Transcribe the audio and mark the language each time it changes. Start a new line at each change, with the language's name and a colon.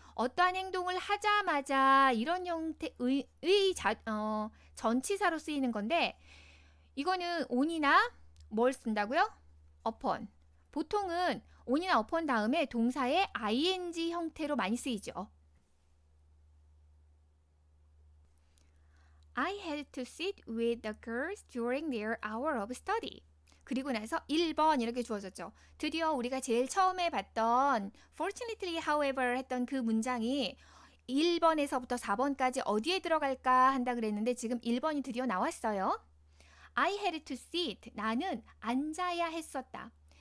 Korean: 어떠한 행동을 하자마자 이런 형태의 전치사로 쓰이는 건데 이거는 on이나 뭘 쓴다고요? upon. 보통은 on이나 upon 다음에 동사의 ing 형태로 많이 쓰이죠.
English: I had to sit with the girls during their hour of study.
Korean: 그리고 나서 1번 이렇게 주어졌죠. 드디어 우리가 제일 처음에 봤던
English: fortunately however
Korean: 했던 그 문장이 1번에서부터 4번까지 어디에 들어갈까 한다 그랬는데 지금 1번이 드디어 나왔어요.
English: I had to sit.
Korean: 나는 앉아야 했었다.